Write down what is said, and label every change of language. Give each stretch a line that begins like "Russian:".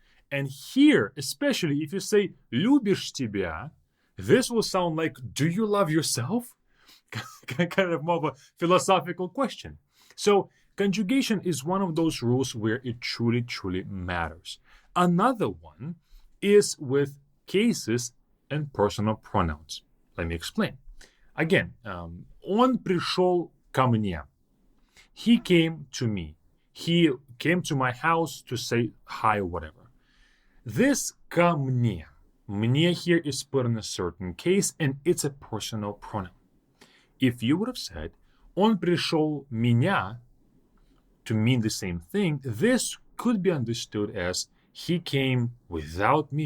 English: And here, especially if you say
Russian: любишь тебя,
English: this will sound like, do you love yourself? Kind of more of a philosophical question. So conjugation is one of those rules where it truly, truly matters. Another one is with cases and personal pronouns. Let me explain.
Russian: Again, он пришел ко мне.
English: He came to me. He came to my house to say hi or whatever. This
Russian: ко мне
English: here is put in a certain case and it's a personal pronoun. If you would have said
Russian: он пришел меня
English: to mean the same thing, this could be understood as he came without me.